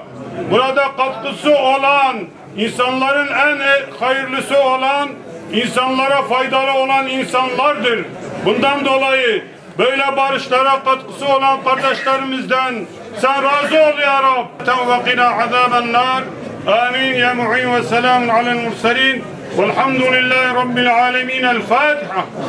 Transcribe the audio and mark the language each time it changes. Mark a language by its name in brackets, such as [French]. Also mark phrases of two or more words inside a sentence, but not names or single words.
[Turkish] Burada katkısı olan, insanların en hayırlısı olan, insanlara faydalı olan insanlardır. Bundan dolayı böyle barışlara katkısı olan kardeşlerimizden sen razı ol ya Rab. [Arabic] وقنا عذاب النار. آمين يا معين وسلام على المرسلين والحمد لله رب العالمين. الفاتحة.